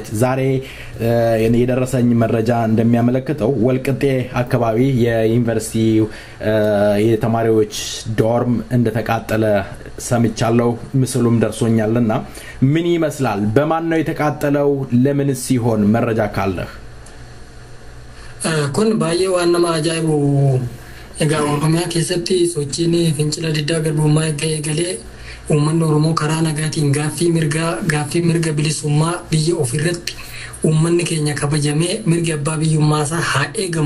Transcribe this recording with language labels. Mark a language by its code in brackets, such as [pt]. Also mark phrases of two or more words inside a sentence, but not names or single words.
[am] ዛሬ የደረሰኝ መረጃ እንደሚያመለክተው ወልቅጤ አካባቢ የዩኒቨርሲቲ የተማሪዎች ዶርም እንደተቃጠለ ሰምቻለሁ። ምስሉም ደርሶኛልና ምን ይመስላል? በማን ነው የተቃጠለው? ለምን ሲሆን መረጃ ካለህ? [om] kun baay'ee waan nama ajaa'ibu egaa oromiyaa keessatti sochiin fincila diddaa garbummaa eegalee uummanni oromoo karaa nagaatiin gaaffii mirga bilisummaa biyya ofirratti uummanni keenya kabajamee mirga abbaa biyyummaa isaa haa eegamu.